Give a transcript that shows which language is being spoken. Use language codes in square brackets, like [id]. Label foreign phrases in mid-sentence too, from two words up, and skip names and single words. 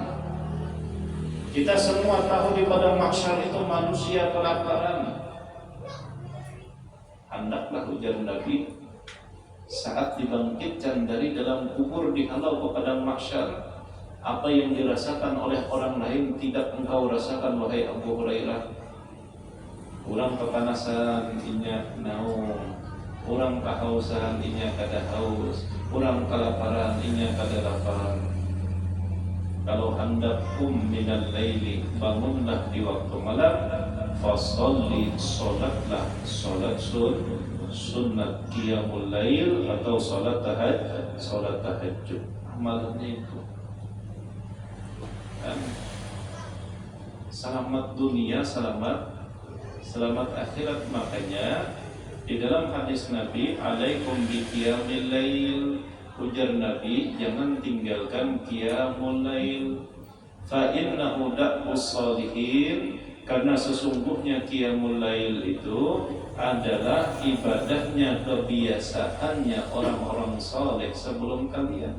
[id] Kita semua tahu di padang mahsyar itu manusia kelaparan. Hendaklah ujar Nabi, saat dibangkitkan dari dalam kubur dihalau ke padang mahsyar, apa yang dirasakan oleh orang lain tidak engkau rasakan wahai Abu Hurairah. [bjn] Orang kepanasan inya naum, orang kehausan inya kada haus, orang kelaparan inya kada lapar. [id] Kalau hendak [ar] من الليل, [id] bangunlah di waktu malam, fasalli, solatlah, solat sunnat [ar] قيام الليل [id] atau solat tahajud. Amalannya itu kan selamat dunia, selamat akhirat. Makanya di dalam hadis Nabi, [ar] عليكم بقيام الليل, [id] ujar Nabi, jangan tinggalkan [ar] قيام الليل, فإنه دأب الصالحين, [id] karena sesungguhnya [ar] قيام الليل [id] itu adalah ibadahnya, kebiasaannya orang-orang saleh sebelum kalian.